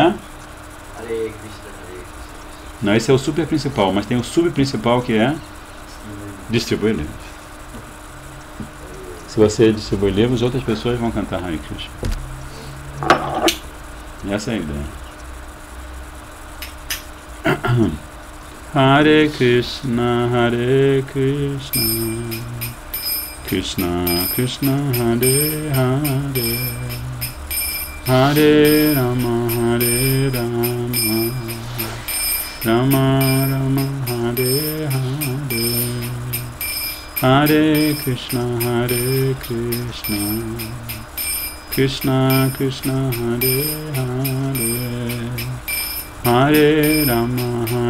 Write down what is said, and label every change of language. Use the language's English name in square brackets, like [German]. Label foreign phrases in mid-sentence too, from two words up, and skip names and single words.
[Portuguese] Hare Krishna, Hare Krishna. Não, esse é o super principal, mas tem o subprincipal que é distribuir livros. Se você distribuir livros, outras pessoas vão cantar Hare Krishna. E essa é a ideia. Hare Krishna, Krishna Krishna, Hare Hare, Hare Rama, Rama Rama, Hare Hare, Hare Krishna, Krishna Krishna, Hare Hare, Hare Rama,